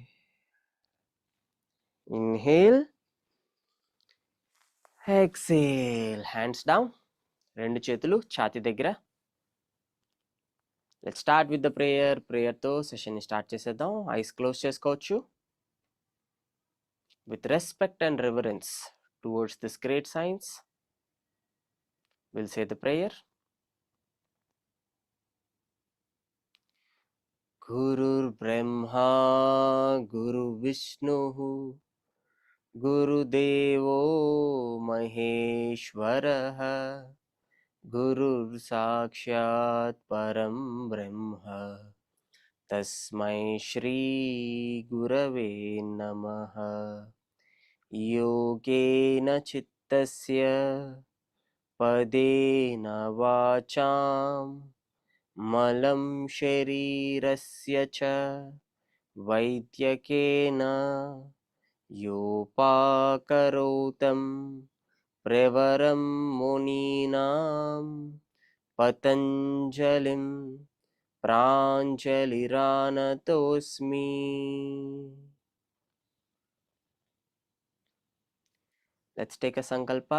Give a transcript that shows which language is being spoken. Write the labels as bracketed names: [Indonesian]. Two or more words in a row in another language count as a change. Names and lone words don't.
[English] Inhale, exhale. Hands down. [Telugu] రెండు చేతులు ఛాతీ దగ్గర. [English] Let's start with the prayer. [Telugu] ప్రేయర్తో సెషన్ని స్టార్ట్ చేసేద్దాం. [English] eyes close [Telugu] చేసుకోవచ్చు. [English] With respect and reverence towards this great science, we'll say the prayer. [Sanskrit] गुरुर्ब्रह्मा, गुरुर्विष्णुः, गुरुर्देवो महेश्वरः, गुरुः साक्षात् परं ब्रह्म, तस्मै श्री गुरवे नमः. योगेन चित्तस्य पदेन वाचां मलं शरीरस्य च वैद्यकेन యోపాకరోతం ప్రవరం మునీనాం పతంజలిం ప్రాంజలిరానతోస్మి. [English] Let's take a సంకల్ప.